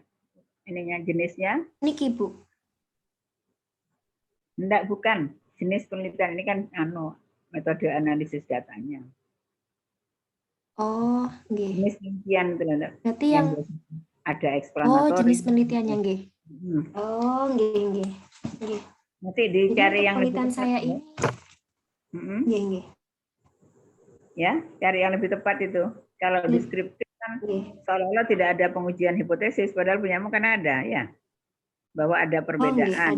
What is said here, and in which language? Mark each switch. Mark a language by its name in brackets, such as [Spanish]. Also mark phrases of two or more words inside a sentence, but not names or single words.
[Indonesian] Ininya jenisnya? Niki, Bu. Enggak, bukan. Jenis penelitian ini kan metode analisis datanya. Oh, nggih. Jenis penelitian itu, Dok. Berarti yang ada eksplanatori. Oh, jenis penelitiannya, nggih. Oh, nggih. Nanti dicari yang lebih penelitian tepat. saya ini. Nggih. Ya, cari yang lebih tepat itu. Kalau deskriptif kan seolah-olah tidak ada pengujian hipotesis, padahal punyamu kan ada, ya. Bahwa ada perbedaan.